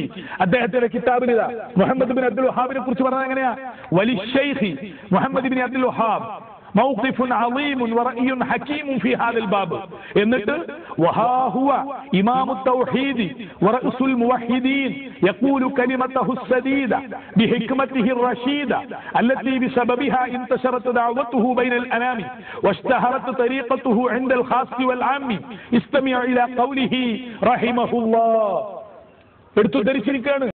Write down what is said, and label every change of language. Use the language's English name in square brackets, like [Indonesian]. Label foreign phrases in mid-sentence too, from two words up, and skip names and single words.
[Malayalam] അദ്ദേഹത്തിന്റെ കിതാബിൽ മുഹമ്മദ് ബിൻ അബ്ദുൽ വഹാബിനെ കുറിച്ച് പറഞ്ഞത് എങ്ങനെയാ? [Arabic] وللشيخ محمد بن عبد الوهاب موقف عظيم ورأي حكيم في هذا الباب. എന്നിട്ട് وها هو إمام التوحيد ورأس الموحدين يقول كلمته السديدة بحكمته الرشيدة التي بسببها انتشرت دعوته بين الأنام واشتهرت طريقته عند الخاص والعام. استمع إلى قوله رحمه الله. [Malayalam] എടുത്തു ധരിച്ചിരിക്കുകയാണ്.